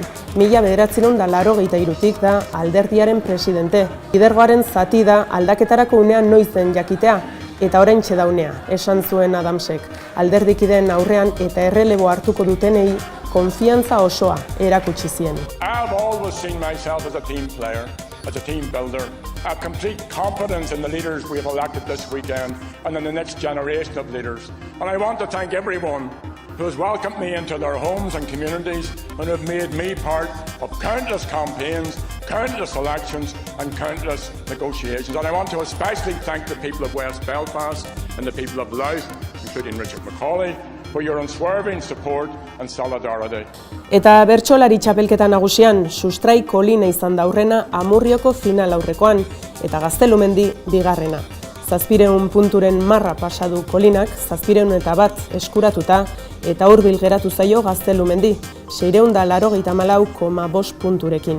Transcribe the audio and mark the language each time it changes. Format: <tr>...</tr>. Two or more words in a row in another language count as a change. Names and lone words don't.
<eu>1983tik da alderdiaren presidente. Lidergoaren zati da aldaketarako unean noiz den jakitea, eta oraintxe da unea, esan zuen Adamsek. Alderdikideen aurrean eta errelebo hartuko dutenei konfiantza osoa erakutsi zien.</eu> <en>I've always seen myself as a team player, as a team builder. I have complete confidence in the leaders we have elected this weekend and in the next generation of leaders. And I want to thank everyone who has welcomed me into their homes and communities and have made me part of countless campaigns, countless elections and countless negotiations. And I want to especially thank the people of West Belfast and the people of Louth, including Richard McCauley, for your unswerving support and solidarity.</en> <eu>Eta bertsolari txapelketa nagusian, Sustrai Kolina izan da aurrena Amurrioko final aurrekoan, eta Gaztelumendi bigarrena. 700 punturen marra pasadu Kolinak, 701 eskuratuta, eta hurbil geratu zaio Gaztelumendi, 684,5 punturekin.</eu>